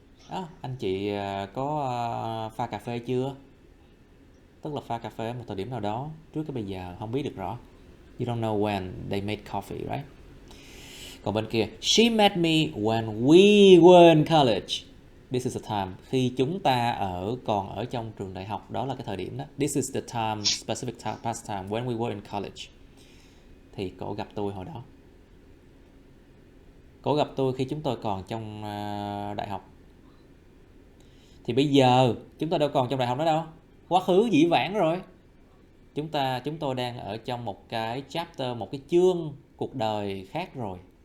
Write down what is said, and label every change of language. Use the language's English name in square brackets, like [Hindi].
[Vietnamese] Đó, anh chị có pha cà phê chưa? Tức là pha cà phê ở một thời điểm nào đó trước cái bây giờ, không biết được rõ. [English] You don't know when they made coffee, right? [Vietnamese] Còn bên kia, [English] she met me when we were in college. This is the time. [Vietnamese] Khi chúng ta còn ở trong trường đại học, đó là cái thời điểm đó. [English] This is the time, specific time, past time, when we were in college. [Vietnamese] Thì cổ gặp tôi hồi đó. Cổ gặp tôi khi chúng tôi còn trong đại học. Thì bây giờ chúng ta đâu còn trong đại học nữa đâu. Quá khứ dĩ vãng rồi. Chúng tôi đang ở trong một cái chapter, một cái chương cuộc đời khác rồi.